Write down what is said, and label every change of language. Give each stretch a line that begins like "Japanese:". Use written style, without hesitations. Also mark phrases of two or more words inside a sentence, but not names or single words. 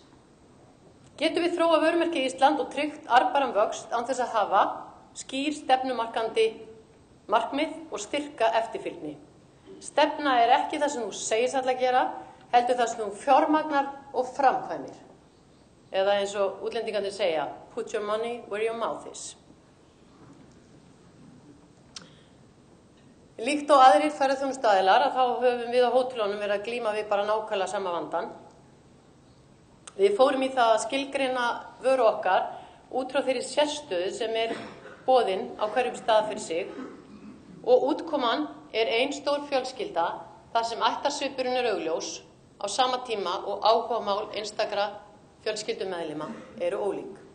Icelandic: Getum við þróað vörumerki Ísland og tryggt arðbæran vöxt án þess að hafa skýr stefnumarkandi markmið og styrka eftirfylgni. Stefna ekki það sem þú segist ætla að gera, heldur það sem þú fjármagnar og framkvæmir. Eða eins og útlendingarnir segja,
English: put your money where your mouth is.
Icelandic: Líkt og aðrir ferðaþjónustuaðilar þá höfum við á hótelunum verið að glíma við bara nákvæmlega sama vandann. Við fórum í það að skilgreina vöru okkar út frá þeirri sérstöðu sem boðin á hverjum stað fyrir sig og útkoman ein stór fjölskylda þar sem ættarsvipurinn augljós á sama tíma og áhugamál einstakra fjölskyldumeðlima eru ólík.